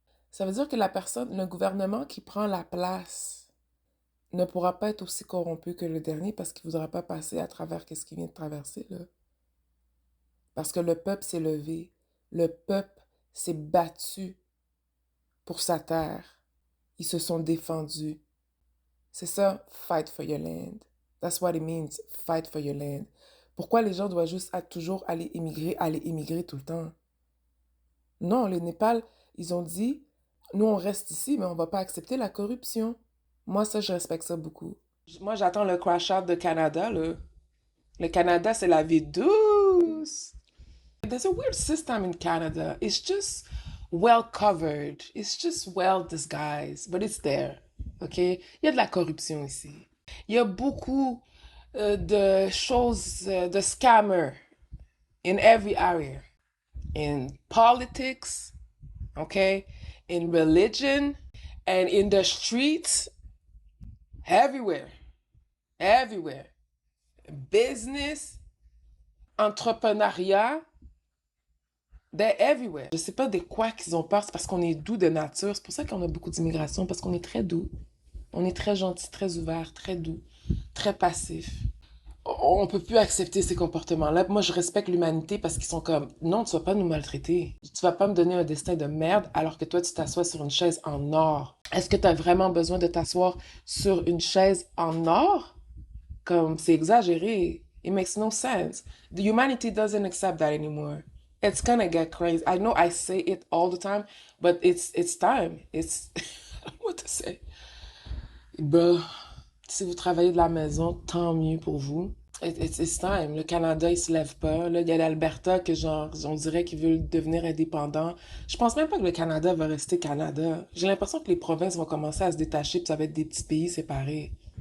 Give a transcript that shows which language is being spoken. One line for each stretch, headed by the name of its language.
French: Ça veut dire que la personne, le gouvernement qui prend la place ne pourra pas être aussi corrompu que le dernier parce qu'il ne voudra pas passer à travers ce qu'il vient de traverser, là. Parce que le peuple s'est levé. Le peuple s'est battu pour sa terre. Ils se sont défendus. C'est ça,
English: fight for your land. That's what it means, fight for your land.
French: Pourquoi les gens doivent juste toujours aller immigrer tout le temps? Non, le Népal, ils ont dit, nous on reste ici, mais on va pas accepter la corruption. Moi, ça, je respecte ça beaucoup. Moi, j'attends le crash out de Canada, là. Le Canada, c'est la vie douce.
English: There's a weird system in Canada. It's just well covered. It's just well disguised, but it's there. OK?
French: Il y a de la corruption ici. Il y a beaucoup de choses, de
English: scammers in every area. In politics, okay? In religion, and in the streets, everywhere. Everywhere.
French: Business, entrepreneuriat,
English: they're everywhere.
French: Je sais pas de quoi qu'ils ont peur, c'est parce qu'on est doux de nature. C'est pour ça qu'on a beaucoup d'immigration, parce qu'on est très doux. On est très gentil, très ouvert, très doux, très passif. On peut plus accepter ces comportements-là. Moi, je respecte l'humanité parce qu'ils sont comme, non, tu vas pas nous maltraiter. Tu vas pas me donner un destin de merde alors que toi, tu t'assois sur une chaise en or. Est-ce que tu as vraiment besoin de t'asseoir sur une chaise en or? Comme, c'est exagéré.
English: It makes no sense. The humanity doesn't accept that anymore. It's gonna get crazy. I know I say it all the time, but it's time. It's what to say.
French: Bah, si vous travaillez de la maison, tant mieux pour vous.
English: It's time.
French: Le Canada, il se lève pas. Là, il y a l'Alberta que genre, on dirait qu'ils veulent devenir indépendants. Je pense même pas que le Canada va rester Canada. J'ai l'impression que les provinces vont commencer à se détacher puis ça va être des petits pays séparés.